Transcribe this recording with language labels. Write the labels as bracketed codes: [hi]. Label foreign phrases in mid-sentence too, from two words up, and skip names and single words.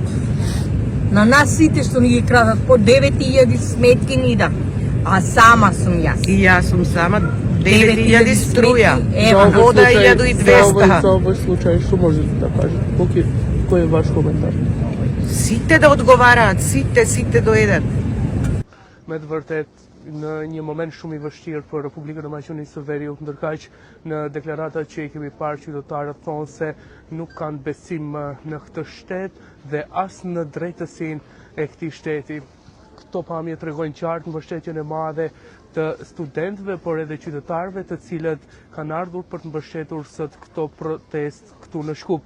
[mk] На нас сите што ни ги крадат по 9000 сметки ни да. А сама сум јас. И јас сум сама 9000 струја. Ева, вода 1200. За овој случај што можете да кажете? Кој е ваш коментар? Сите да одговараат, сите до еден. [sq] Me të vërtet, në një moment shumë i vështirë për Republikën e Maqedonisë së Veriut, ndërkaq në deklarata që i kemi parë qytetarët thonë se nuk kanë besim në këtë shtet dhe as në drejtësinë e këtij shteti. Këto pamje tregojnë qartë mbështetjen e madhe të studentëve, por edhe qytetarëve të cilët kanë ardhur për të mbështetur sot këto protestë këtu në Shkup.